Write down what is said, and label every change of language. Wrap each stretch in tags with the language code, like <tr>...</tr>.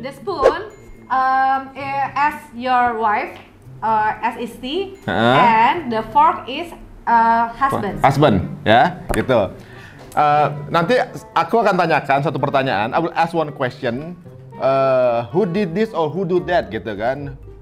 <en>The spoon as your wife, as Isti, and the fork is husband,</en> <id>ya, gitu. Nanti aku akan tanyakan satu pertanyaan.</id> <en>I will ask one question. Who did this or who do that,</en> <id>gitu kan?</id>